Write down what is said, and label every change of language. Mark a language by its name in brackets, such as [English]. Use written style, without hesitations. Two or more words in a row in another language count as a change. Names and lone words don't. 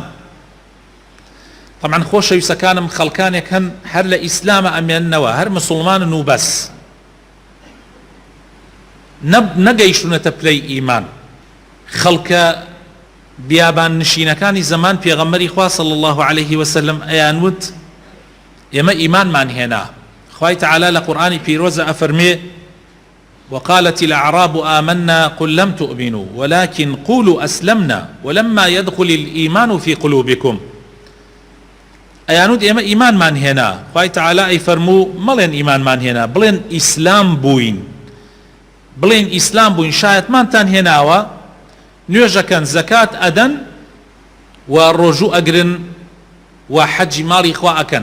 [Central Kurdish] طبعاً خۆشەویستەکانم، خەڵکانێک هەن هەر لە ئیسلامە ئەمێننەوە، هەر مسلمانن و بەس، نەگەیشتونەتە پلەی ئیمان. خەڵکە بیابان نشینەکانی زەمان پێغەمبەری خوا [Arabic] صلی الله عليه وسلم [Central Kurdish] ئەیانوت ئێمە ئیمانمان هێنا. خوای تەعالی لە قورئانی پیرۆزە ئەفەرمێ: [Arabic] وقالت الأعراب آمنا قل لم تؤمنوا ولكن قولوا أسلمنا ولما يدخل الإيمان في قلوبكم. [Central Kurdish] ئەیانوت ئێمە ئیمانمان هێنا. خوای تەعالی ئەیفەرموو مەڵێن ئیمانمان هێنا، بڵێن ئیسلام بووین، بڵێن ئیسلام بووین، شایەتمانتان هێناوە، نوێژەکەن، زەکات ئەدەن، و ڕۆژوو ئەگرن، و حەجی ماڵی خوا ئەکەن.